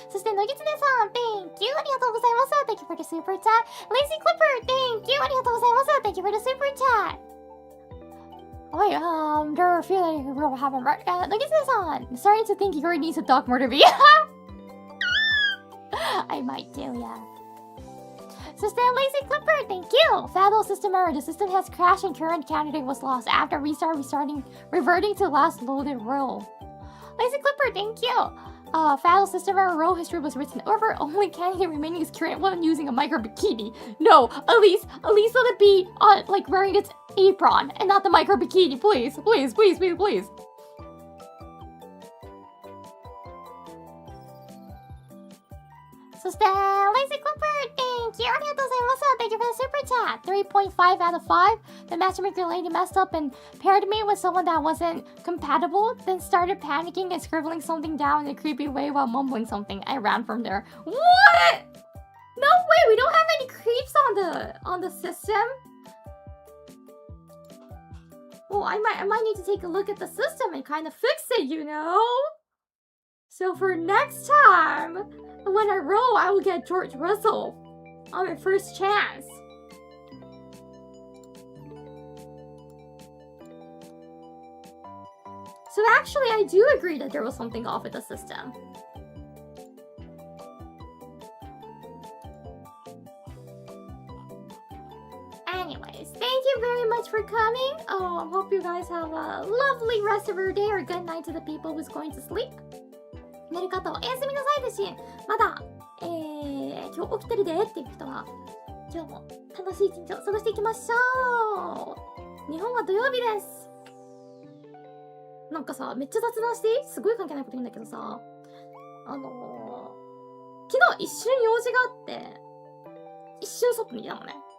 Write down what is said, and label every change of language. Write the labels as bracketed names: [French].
[Japanese] そして、 [English] のぎつねさん Thank you [Japanese] ありがとうございます。 [English] Thank you for the super chat. Lazy Clipper Thank you [Japanese] ありがとうございます。 [English] Thank you for the super chat. Wait, they're feeling we're havingのぎつねさん starting to think Iori needs a dog murder bee. I might do, yeah. [Japanese] そして [English] Lazy Clipper, thank you! Fatal system error. The system has crashed and current candidate was lost. After reverting to last loaded row. Lazy Clipper, thank you! Fatal system error row history was written over. Only candidate remaining is current one using a micro bikini. No, Elise let it be like wearing its apron and not the micro bikini, please, please, please, please, please. [Japanese] そして、 [English] Lazy Clipper, thank you! [Japanese] ありがとうございます。 [English] thank you for the super chat. 3.5 out of 5. The matchmaker lady messed up and paired me with someone that wasn't compatible, then started panicking and scribbling something down in a creepy way while mumbling something. I ran from there. What? No way, we don't have any creeps on the system. Well, I might need to take a look at the system and kind of fix it, you know? So for next time, when I roll, I will get George Russell on my first chance. So actually, I do agree that there was something off with the system. Anyways, thank you very much for coming. I hope you guys have a lovely rest of your day or good night to the people who's going to sleep. [Japanese] 寝る方はおやすみなさいですし、まだ、今日起きてるでっていう人は、今日も楽しい一日を過ごしていきましょう。日本は土曜日です。なんかさ、めっちゃ雑談していい？すごい関係ないこと言うんだけどさ、昨日一瞬用事があって、一瞬外にいたのね。